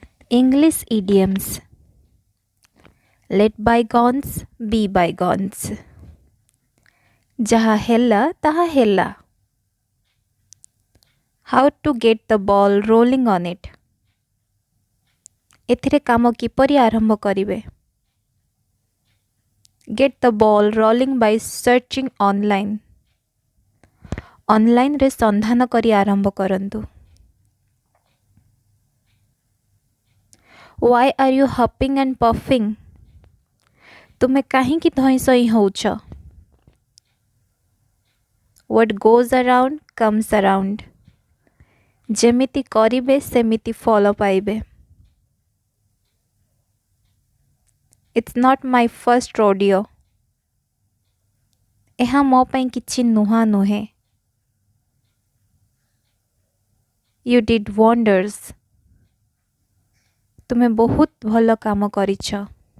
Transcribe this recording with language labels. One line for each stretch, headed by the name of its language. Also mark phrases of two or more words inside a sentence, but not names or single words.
English: English idioms. Let bygones be bygones.
Odia: ଯାହା ହେଲା ତାହା ହେଲା.
English: How to get the ball rolling on it.
Odia: ଏଥିରେ କାମ କିପରି ଆରମ୍ଭ କରିବେ?
English: Get the ball rolling by searching online.
Odia: ଅନଲାଇନରେ ସନ୍ଧାନ କରି ଆରମ୍ଭ କରନ୍ତୁ।
English: Why are you huffing and puffing?
Odia: ତୁମେ କାହିଁକି ଧଇଁ ସଇଁ ହେଉଛ?
English: What goes around comes around.
Odia: ଯେମିତି କରିବେ ସେମିତି ଫଳ ପାଇବେ।
English: It's not my first rodeo.
Odia: ଏହା ମୋ ପାଇଁ କିଛି ନୂଆ ନୁହେଁ।
English: You did wonders.
Odia: ତୁମେ ବହୁତ ଭଲ କାମ କରିଛ।